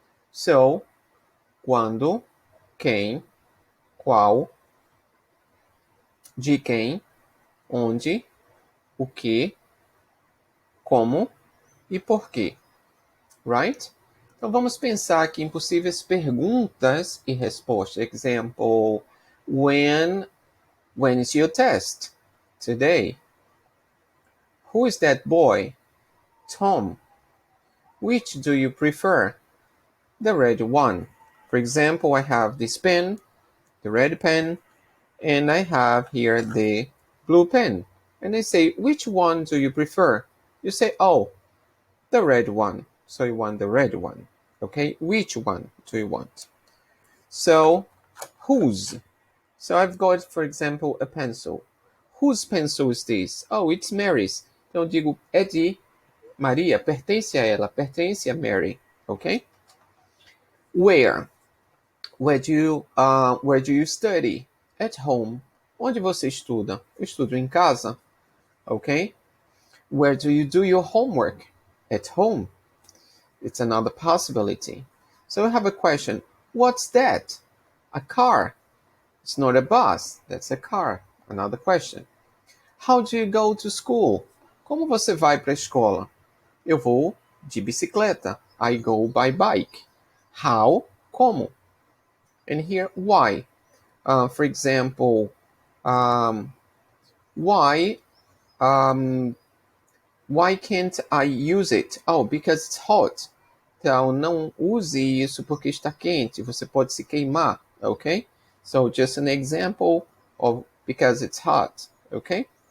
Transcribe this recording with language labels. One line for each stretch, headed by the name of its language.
English: So,
Portuguese: quando, quem, qual, de quem, onde, o que, como e por quê.
English: Right?
Portuguese: Então vamos pensar aqui em possíveis perguntas e respostas.
English: Example, when is your test? Today. Who is that boy? Tom. Which do you prefer? The red one. For example, I have this pen, the red pen, and I have here the blue pen. And I say, which one do you prefer? You say, oh, the red one. So you want the red one. Okay, which one do you want? So, whose? So I've got, for example, a pencil. Whose pencil is this? Oh, it's Mary's.
Portuguese: Então eu digo, é de Maria, pertence a ela, pertence a Mary.
English: Okay? Where? Where do you study? At home.
Portuguese: Onde você estuda? Eu estudo em casa. Okay?
English: Where do you do your homework? At home. It's another possibility. So I have a question. What's that? A car. It's not a bus. That's a car. Another question. How do you go to school?
Portuguese: Como você vai para a escola? Eu vou de bicicleta.
English: I go by bike. How?
Portuguese: Como?
English: And here, why? For example, why can't I use it? Oh, because it's hot.
Portuguese: Então, não use isso porque está quente. Você pode se queimar, okay?
English: So, just an example of because it's hot, okay?